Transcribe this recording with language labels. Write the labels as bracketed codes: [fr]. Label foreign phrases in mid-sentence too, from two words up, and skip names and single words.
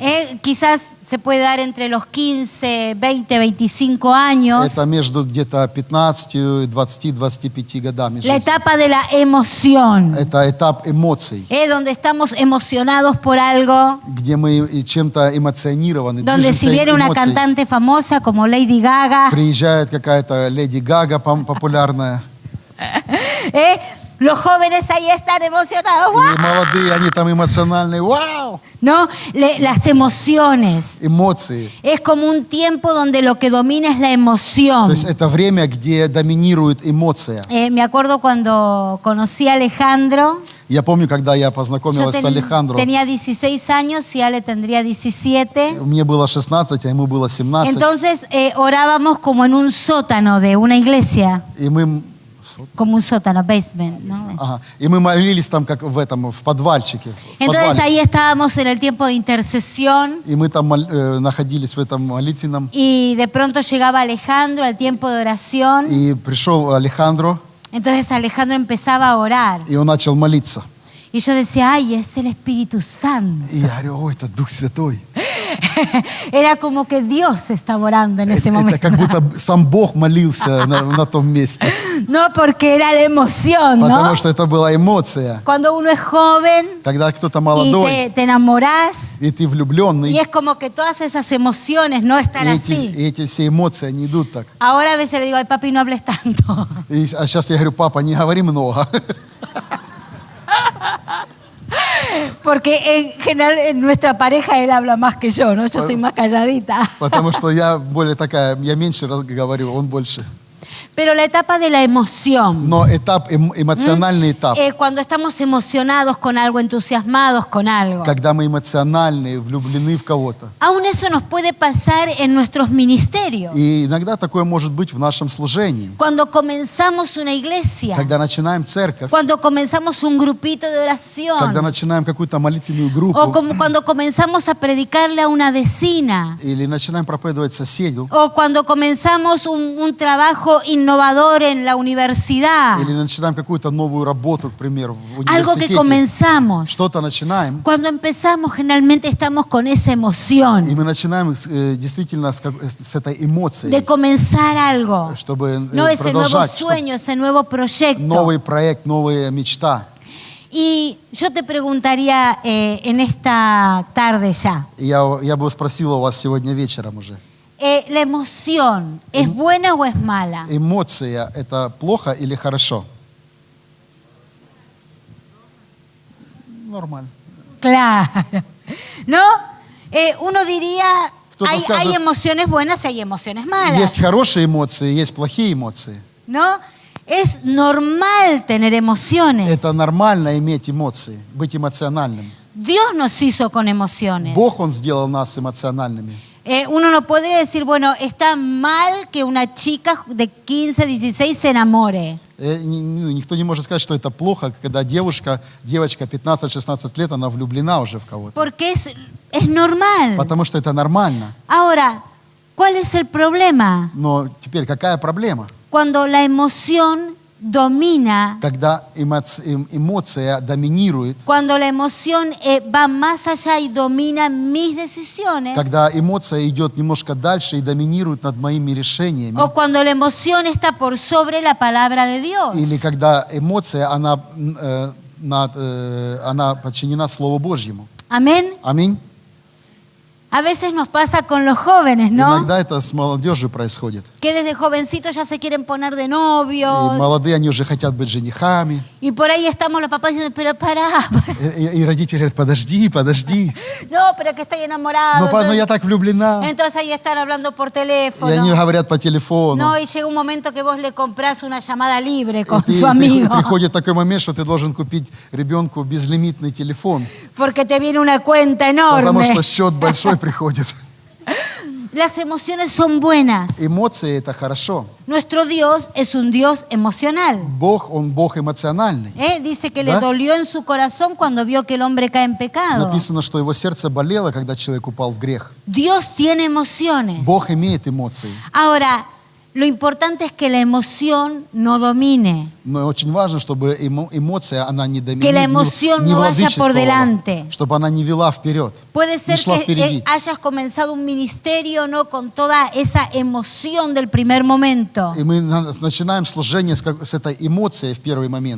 [es] Quizás se puede dar entre los 15, 20, 25 años. [ru] Это между где-то 15, 20, 25 годами [es] La [ru] жизни. [es] etapa de la emoción, [ru] Это этап эмоций, [es] donde estamos emocionados por algo, [ru] где мы чем-то эмоционированы, [es] donde si [ru] движемся [es] viene una [ru] эмоцией. [es] cantante famosa como Lady Gaga, [ru] Приезжает какая-то Леди Гага популярная, [es] los jóvenes ahí están emocionados, [ru] и [es] ¡guau! [ru] молодые, они там эмоциональные, вау, [es] ¿No? Las emociones. [ru] эмоции. [es] Es como un tiempo donde lo que domina es la emoción. [ru] То есть это время, где доминирует эмоция. [es] Me acuerdo cuando conocí a Alejandro. [ru] Я помню, когда я [es] Yo [ru] познакомилась с Алехандро, [es] tenía 16 años y Ale tendría 17. [ru] мне было 16, а ему было 17. [es] Entonces orábamos como en un sótano de una iglesia, [ru] И мы, [es] como un sótano, basement, ¿no? [ru] и мы молились там, как в подвальчике. в [es] Entonces [ru] подвале. [es] ahí estábamos en el tiempo de intercesión [ru] И мы там находились в этом молитвенном. [es] y de pronto llegaba Alejandro al tiempo de oración. [ru] И пришел Алехандро, [es] Entonces Alejandro empezaba a orar [ru] и он начал молиться. [es] y yo decía, ay, es el Espíritu Santo. [ru] И я говорю, ой, это Дух Святой. [es] Era como que Dios estaba orando en ese [ru] Это [es] momento. [ru] как будто сам Бог молился на том месте. [es] No, porque era la emoción, ¿no? [ru] Потому что это была эмоция. [es] Cuando uno es joven [ru] Когда кто-то [es] y [ru] молодой, [es] te enamorás, [ru] и ты влюбленный, [es] y es como que todas esas emociones no están así. [ru] и эти все эмоции, они идут так. [es] Ahora a veces le digo, ay papi, no hables tanto. [ru] А сейчас я говорю, папа, не говори много. [es] Porque en general en nuestra pareja él habla más que yo, ¿no? Yo soy más calladita. [ru] Потому что я более такая, я меньше говорю, он больше. [es] Pero la etapa de la emoción, [ru] Но этап, эмоциональный этап, [es] cuando estamos emocionados con algo, entusiasmados con algo, [ru] когда мы эмоциональны, влюблены в кого-то. [es] aún eso nos puede pasar en nuestros ministerios. [ru] И иногда такое может быть в нашем служении. [es] Cuando comenzamos una iglesia, [ru] Когда начинаем церковь, [es] cuando comenzamos un grupito de [ru] когда [es] oración, [ru] начинаем какую-то молитвенную [es] o [ru] группу, [es] como cuando comenzamos a predicarle a una vecina, [ru] или начинаем проповедовать соседу, [es] o cuando comenzamos un trabajo innovador en la universidad, [ru] или начинаем какую-то новую работу, к примеру, в [es] algo que [ru] университете. [es] comenzamos. [ru] Что-то начинаем, [es] Cuando empezamos generalmente estamos con esa [ru] и [es] emoción [ru] мы начинаем действительно с этой эмоцией, [es] de comenzar algo, [ru] чтобы [es] no ese nuevo [ru] продолжать что-то. [es] sueño, ese nuevo proyecto. [ru] Новый проект, новая мечта. [es] Y yo te preguntaría en esta tarde ya, [ru] И я бы спросил у вас сегодня вечером уже. [es] ¿la emoción es buena o es mala? [ru] Эмоция – это плохо или хорошо? Нормально. [es] Claro. ¿No? Uno diría, [ru] Кто-то [es] hay [ru] скажет, [es] emociones buenas y hay emociones malas. [ru] есть хорошие эмоции, есть плохие эмоции. [es] ¿No? Es normal tener emociones. [ru] Это нормально иметь эмоции, быть эмоциональным. [es] Dios nos hizo con emociones. [ru] Бог, Он сделал нас эмоциональными. [es] Uno no podría decir, bueno, está mal que una chica de 15, 16 se enamore. [ru] Никто не может сказать, что это плохо, когда девочка 15-16 лет, она влюблена уже в кого-то. [es] Porque es normal. [ru] Потому что это нормально. [es] Ahora, ¿cuál es el problema? [ru] Но теперь какая проблема? [es] Cuando la emoción domina, [ru] Когда эмоция доминирует, [es] cuando la emoción va más allá y domina mis decisiones, [ru] когда эмоция идет немножко дальше и доминирует над моими решениями, [es] o cuando la emoción está por sobre la palabra de Dios. [ru] или когда эмоция, она подчинена Слову Божьему. [es] Amén. [ru] Аминь. [es] A veces nos pasa con los jóvenes, ¿no? [ru] Иногда это с молодежью происходит. [es] Que desde jovencitos ya se quieren poner de [ru] И [es] novios. [ru] молодые, они уже хотят быть женихами. [es] Y por ahí estamos los papás diciendo, pero pará. [ru] И родители говорят, подожди. [es] No, pero que estoy enamorado. [ru] Но я так влюблена. [es] Entonces ahí están hablando por [ru] И [es] teléfono. [ru] они говорят по телефону. [es] No, y llega un momento que vos le comprás una llamada libre con [ru] И [es] su amigo. [ru] приходит такой момент, что ты должен купить ребенку безлимитный телефон. [es] Porque te viene una cuenta [ru] Потому [es] enorme. [ru] что счет большой приходит. [es] Las emociones son buenas. [ru] Эмоции – это хорошо. [es] Nuestro Dios es un Dios emocional. [ru] Бог, Он Бог эмоциональный. [es] Dice que le [ru] ¿Da? [es] dolió en su corazón cuando vio que el hombre cae en pecado. [ru] Написано, что его сердце болело, когда человек упал в грех. [es] Dios tiene emociones. [ru] Бог имеет эмоции. [es] Ahora, lo importante es que la emoción no domine. [ru] Но очень важно, чтобы эмоция, она не [es] Que la [ru] доминирует, [es] emoción no vaya por delante. [ru] чтобы она не вела вперед, [es] Puede [ru] не [es] ser [ru] шла [es] que [ru] впереди. [es] hayas comenzado un ministerio, ¿no? Con toda esa emoción del primer momento. [ru] И мы начинаем служение с этой эмоцией в первый момент.